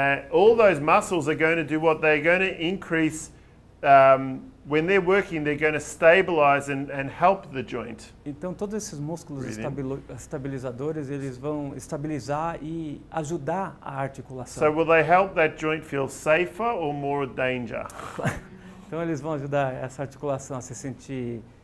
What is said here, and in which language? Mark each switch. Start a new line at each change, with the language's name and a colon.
English: All those muscles are going to do what? They're going to increase, when they're working, they're going to stabilize and help the joint.
Portuguese: Então todos esses músculos
English: Breathe
Portuguese: estabilizadores, eles vão estabilizar e ajudar a articulação.
English: So will they help that joint feel safer or more danger?
Portuguese: Então eles vão ajudar essa articulação a se sentir